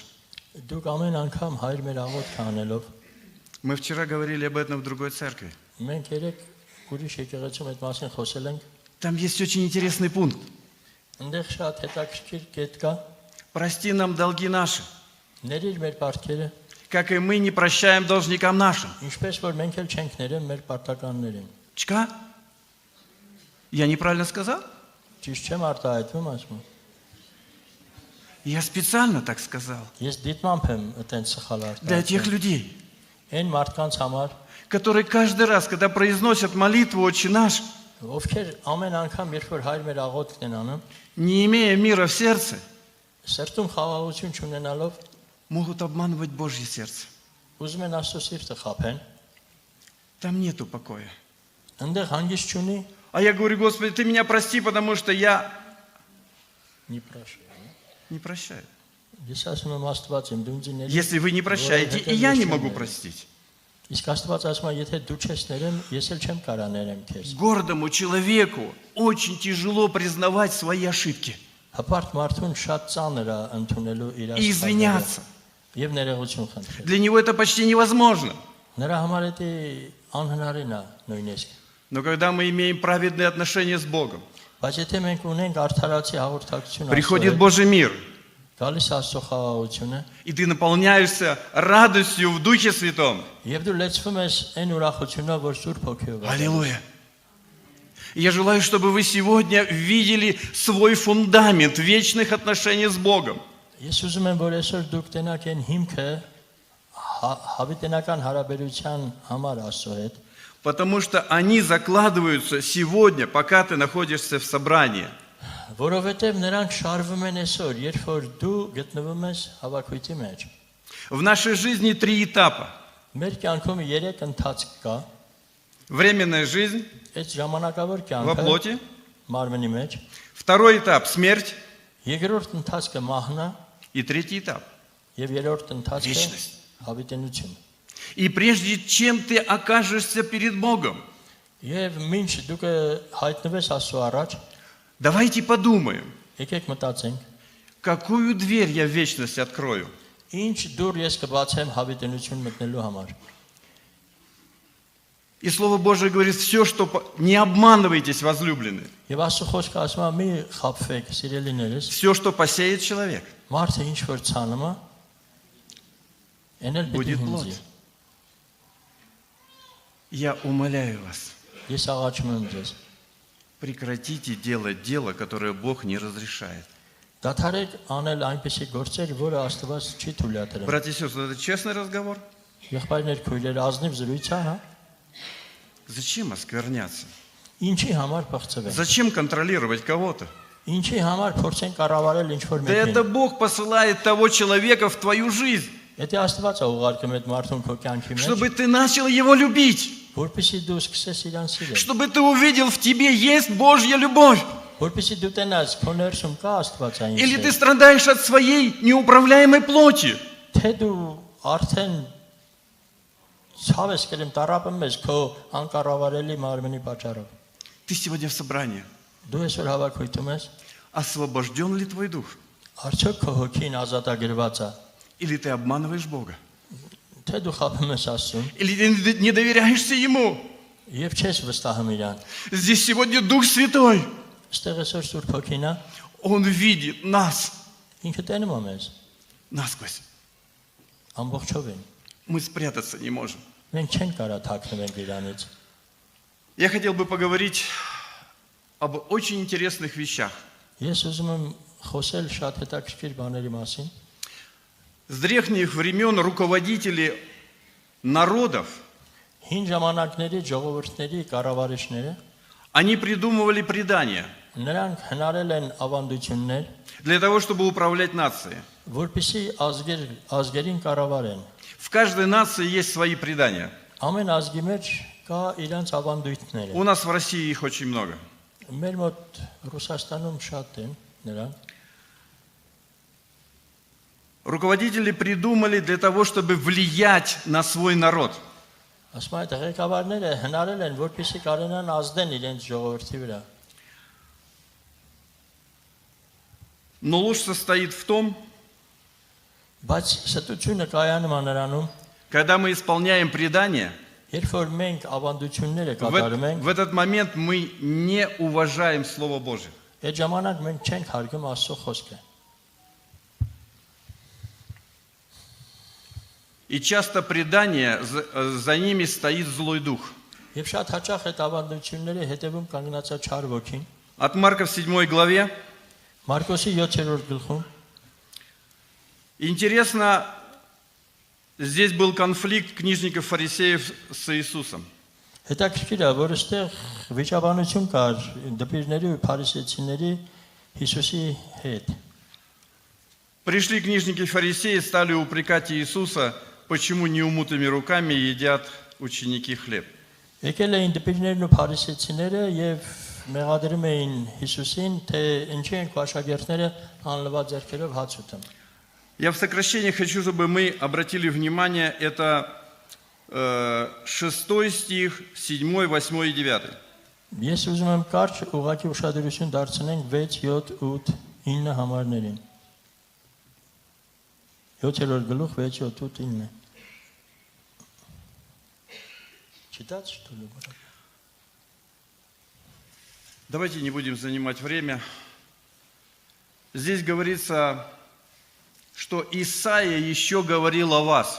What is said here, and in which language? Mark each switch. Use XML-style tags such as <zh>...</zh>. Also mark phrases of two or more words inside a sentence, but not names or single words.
<hy>Դուք ամեն անգամ հայր մեր աղոթք անելով,</hy> <ru>Мы вчера говорили об этом в другой церкви.</ru> <hy>մենք երեք ուրիշ եկեղեցում այդ մասին խոսել ենք,</hy> <ru>Там есть очень интересный пункт.</ru> <hy>այնտեղ շատ հետաքրքիր կետ կա,</hy> <ru>Прости нам долги наши,</ru> <hy>ներիր մեր պարտքերը,</hy> <ru>как и мы не прощаем должникам нашим.</ru> <hy>ինչպես որ մենք էլ չենք ներեմ մեր պարտականներին։</hy> <ru>Чка? Я неправильно сказал?</ru> <hy>Ճիշտ չեմ արտահայտվում, ասում։</hy> <ru>Я специально так сказал.</ru> <hy>Ես դիտմամբ եմ այդտենց սխալ</hy> <ru>Для тех</ru> <hy>արտահայտում։</hy> <ru>людей,</ru> <hy>Այն մարդկանց համար,</hy> <ru>которые каждый раз, когда произносят молитву «Отче наш»,</ru> <hy>ովքեր ամեն անգամ երբ որ հայր մեր աղոթքն են անում,</hy> <ru>не имея мира в сердце,</ru> <hy>սրտում խաղաղություն չունենալով,</hy> <ru>могут обманывать Божье сердце.</ru> <hy>ուզում են Աստծո սիրտը խաբեն,</hy> <ru>Там нету покоя.</ru> <hy>այնտեղ հանգիստ չունի,</hy> <ru>А я говорю: Господи, ты меня прости, потому что я մի պրաշ։ не прощаю.</ru> <hy>Ես ասում եմ Աստված իմ դու ինձ ների։</hy> <ru>Если вы не прощаете, и я не могу простить.</ru> <hy>Իսկ Աստված ասում է, եթե դու չես ներեմ, ես էլ չեմ կարա ներեմ քեզ։</hy> <ru>Гордому человеку очень тяжело признавать свои ошибки</ru> <hy>Հպարտ մարդուն շատ ծանր է ընդունելու իր</hy> <ru>и извиняться.</ru> <hy>եւ ներողություն խնդրել։</hy> <ru>Для него это почти невозможно.</ru> <hy>Նրա համար դա անհնարին է նույնիսկ։</hy> <ru>Но когда мы имеем праведные отношения с Богом,</ru> <hy>Բայց եթե մենք ունենք արդարացի հաղորդակցություն,</hy> <ru>приходит Божий мир,</ru> <hy>գալիս Աստծո խաղաղությունը,</hy> <ru>и ты наполняешься радостью в Духе Святом.</ru> <hy>եւ դու լեցվում ես այն ուրախությունով, որ Սուրբ Հոգիով է։</hy> <ru>Аллилуйя! Я желаю, чтобы вы сегодня видели свой фундамент вечных отношений с Богом.</ru> <hy>Ես ուզում եմ, որ այսօր դուք տենաք այն հիմքը հավիտենական հարաբերության համար Աստծո հետ,</hy> <ru>Потому что они закладываются сегодня, пока ты находишься в собрании.</ru> <hy>որովհետեւ նրանք շարվում են այսօր, երբ որ դու գտնվում ես հավաքույթի մեջ։</hy> <ru>В нашей жизни 3 этапа.</ru> <hy>Մեր կյանքում 3 ընթացք կա։</hy> <ru>Временная жизнь</ru> <hy>Այդ ժամանակավոր</hy> <ru>во</ru> <hy>կյանքը</hy> <ru>плоти,</ru> <hy>մարմնի մեջ,</hy> <ru>Второй этап – смерть.</ru> <hy>երկրորդ ընթացքը մահն է,</hy> <ru>И третий этап.</ru> <hy>եւ երրորդ ընթացքը Վիճնես։ հավիտենություն։</hy> <ru>И прежде чем ты окажешься перед Богом,</ru> <hy>Եվ մինչ դուք հայտնվես Աստծո առաջ,</hy> <ru>давайте подумаем,</ru> <hy>եկեք մտածենք,</hy> <ru>какую дверь я в вечность открою.</ru> <hy>ինչ դուր ես կբացեմ հավիտենություն մտնելու համար։</hy> <ru>И Слово Божие говорит, все, что... Не обманывайтесь, возлюбленные.</ru> <hy>Եվ Աստծո խոսքը ասում է՝ մի խաբվեք, սիրելիներս,</hy> <ru>Все, что посеет человек,</ru> <hy>մարդը ինչ որ ցանում է, էնել պիտի</hy> <ru>будет</ru> <hy>հնձի։</hy> <ru>плод. Я умоляю вас,</ru> <hy>Ես աղաչում եմ ձեզ,</hy> <ru>прекратите делать дело, которое Бог не разрешает.</ru> <hy>դադարեք անել այնպիսի գործեր, որը Աստված չի թույլատրում։</hy> <ru>Братья и сестры, это честный разговор.</ru> <hy>Եղբայրներ, քույրեր, ազնիվ զրույց է, հա։</hy> <ru>Зачем оскверняться?</ru> <hy>Ինչի համար փոխծվենք։</hy> <ru>Зачем контролировать кого-то?</ru> <hy>Ինչի համար փորձեն կառավարել ինչ որ</hy> <ru>Да это</ru> <hy>մեկին։</hy> <ru>Бог посылает того человека в твою жизнь,</ru> <hy>Եթե Աստված է ուղարկում այդ մարդուն քո կյանքի մեջ,</hy> <ru>чтобы ты начал его любить,</ru> <hy>որպեսզի դու սկսես իրան սիրել,</hy> <ru>чтобы ты увидел, в тебе есть Божья любовь.</ru> <hy>որպեսզի դու տենաս քո ներսում կա Աստվածային</hy> <ru>Или ты</ru> <hy>սեր,</hy> <ru>страдаешь от своей неуправляемой плоти.</ru> <hy>թե դու արդեն ցավ ես կրում տարապում ես քո անկառավարելի մարմնի պատճառով։</hy> <ru>Ты сегодня в собрании.</ru> <hy>Դու այսօր հավաքույթում ես,</hy> <ru>Освобожден ли твой дух?</ru> <hy>արդյոք քո հոգին ազատագրված է,</hy> <ru>Или ты обманываешь Бога?</ru> <hy>թե դու խափում ես Աստծուն</hy> <ru>Или ты не доверяешься Ему?</ru> <hy>եւ չես վստահում իրան։</hy> <ru>Здесь сегодня Дух Святой.</ru> <hy>Այստեղ այսօր Սուրբ Հոգին է,</hy> <ru>Он видит нас</ru> <hy>ինքը տենում է մեզ</hy> <ru>насквозь.</ru> <hy>ամբողջովին։</hy> <ru>Мы спрятаться не можем.</ru> <hy>Մենք չենք կարող թաքնվենք իրանից։</hy> <ru>Я хотел бы поговорить об очень интересных вещах.</ru> <hy>Ես ուզում եմ խոսել շատ հետաքրքիր բաների մասին։</hy> <ru>С древних времен руководители народов,</ru> <hy>Հին ժամանակների ժողովուրդների կառավարիչները</hy> <ru>они придумывали предания</ru> <hy>նրանք հնարել են ավանդություններ,</hy> <ru>для того, чтобы управлять нацией.</ru> <hy>որպեսզի ազգերին կառավարեն։</hy> <ru>В каждой нации есть свои предания.</ru> <hy>Ամեն ազգի մեջ կա իրանց ավանդույթները։</hy> <ru>У нас в России их очень много.</ru> <hy>Մեր մոտ Ռուսաստանում շատ են նրանք։</hy> <ru>Руководители придумали для того, чтобы влиять на свой народ.</ru> <hy>Ասում այդ ղեկավարները հնարել են, որպեսզի կարենան ազդեն իրենց ժողովրդի վրա։</hy> <ru>Но ложь состоит в том,</ru> <hy>Բայց ստությունը կայանում է նրանում,</hy> <ru>когда мы исполняем предания,</ru> <hy>երբ որ մենք ավանդությունները կատարում ենք,</hy> <ru>в этот момент мы не уважаем Слово Божие.</ru> <hy>այդ ժամանակ մենք չենք հարգում Աստծո խոսքը։</hy> <ru>И часто предания, за ними стоит злой дух.</ru> <hy>Եվ շատ հաճախ այդ ավանդությունների հետևում կանգնած է չար ոգին։</hy> <ru>От Марка в 7 главе</ru> <hy>Մարկոսի 7-րդ գլխում</hy> <ru>интересно, здесь был конфликт книжников-фарисеев с Иисусом.</ru> <hy>հետաքրքիր է, որ այստեղ վիճաբանություն կար դպիրների ու փարիսեցիների Հիսուսի հետ։</hy> <ru>Пришли книжники и фарисеи, стали упрекать Иисуса, почему неумытыми руками едят ученики хлеб.</ru> <hy>Եկել էին դպիրներն ու փարիսեցիները եւ մեղադրում էին Հիսուսին, թե ինչի են աշակերտները անլվա ձեռքերով հաց ուտում։</hy> <ru>Я в сокращении хочу, чтобы мы обратили внимание, это 6 стих, 7, 8 и 9.</ru> <hy>Ես ուզում եմ կարճ ուղղակի ուշադրություն դարձնենք 6, 7, 8, 9 համարներին։ 7-րդ գլուխ 6, 7, 8, 9։</hy> <ru>Читать что ли? Давайте не будем занимать время. Здесь говорится, что Исаия еще говорил о вас.</ru>